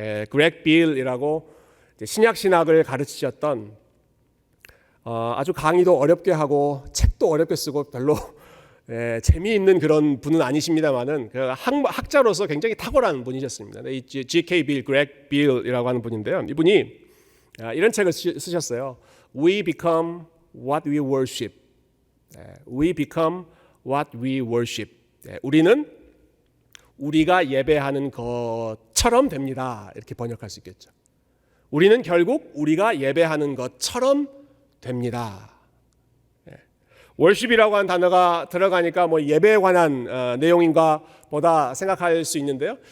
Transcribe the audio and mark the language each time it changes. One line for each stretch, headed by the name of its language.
Korean: 그렉 빌이라고 신약신학을 가르치셨던 아주 강의도 어렵게 하고 책도 어렵게 쓰고 별로 재미있는 그런 분은 아니십니다만은 그 학자로서 굉장히 탁월한 분이셨습니다. 이 G.K. 빌, 그렉 빌이라고 하는 분인데요. 이분이 이런 책을 쓰셨어요.
English: We become what we worship. We become what we worship.
Korean: 우리는 우리가 예배하는 것처럼 됩니다. 이렇게 번역할 수 있겠죠. 우리는 결국 우리가 예배하는 것처럼 됩니다. 월십이라고 하는 단어가 들어가니까 뭐 예배에 관한 내용인가 보다 생각할 수 있는데요.